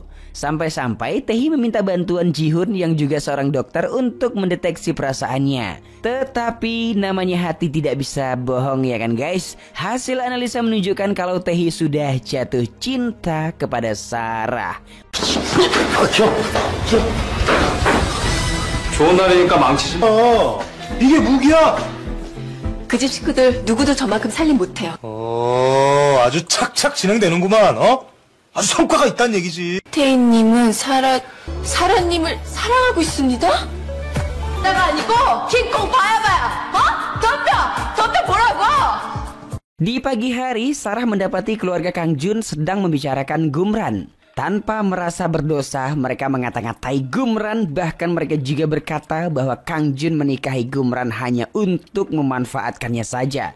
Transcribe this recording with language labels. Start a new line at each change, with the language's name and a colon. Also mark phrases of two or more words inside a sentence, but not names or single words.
Indonesian: Sampai-sampai Tae-hee meminta bantuan Ji-hoon yang juga seorang dokter untuk mendeteksi perasaannya. Tetapi namanya hati tidak bisa bohong ya kan guys. Hasil analisa menunjukkan kalau Tae-hee sudah jatuh cinta kepada Sarah.
Korean: 좋은 날이니까 망치지 마. 이게 무기야. 그 집 식구들 누구도 저만큼 살림 못해요. 아주 착착 진행되는구만. 아주 성과가 있다는 얘기지. 태희님은 사라님을 사랑하고 있습니다? 나가 아니고 킹콩 바야바야. 덤벼 보라고.
Indonesian: Di pagi hari, Sarah mendapati keluarga Kang Jun sedang membicarakan Gumran. Tanpa merasa berdosa, mereka mengata-ngatai Gumran, bahkan mereka juga berkata bahwa Kang Jun menikahi Gumran hanya untuk memanfaatkannya saja.